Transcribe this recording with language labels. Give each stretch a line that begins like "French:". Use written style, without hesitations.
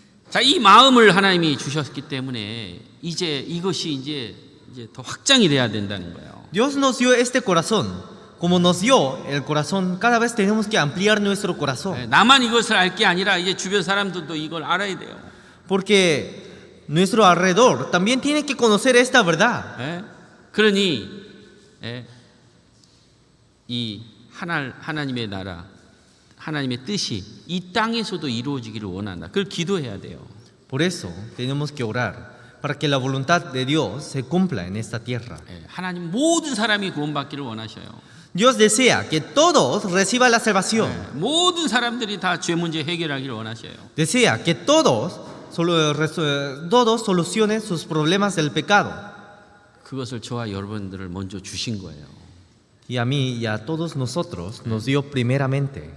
Korean: 자, 이 마음을 하나님이 주셨기 때문에 이제 이것이 이제 더 확장이 돼야 된다는 거예요.
Spanish: Dios nos dio este corazón. Como nos dio el corazón, cada vez tenemos que ampliar nuestro corazón.
Korean: 나만 이것을 알 게 아니라 이제 주변 사람들도 이걸 알아야 돼요.
Spanish: Porque nuestro alrededor también tiene que conocer esta verdad.
Korean: 그러니 이 하나님의 나라, 하나님의 뜻이 이 땅에서도 이루어지기를 원한다. 그걸 기도해야 돼요.
Spanish: Por eso tenemos que orar para que la voluntad de Dios se cumpla en esta tierra.
Korean: 하나님 모든 사람이 구원받기를 원하셔요.
Spanish: Dios desea que todos reciban la salvación.
Korean: 모든 사람들이 다 죄 문제 해결하기를 원하셔요.
Spanish: Desea que todos solucionen sus problemas del pecado.
Korean: 그것을 저와 여러분들을 먼저 주신 거예요.
Spanish: Y a mí y a todos nosotros nos dio primeramente.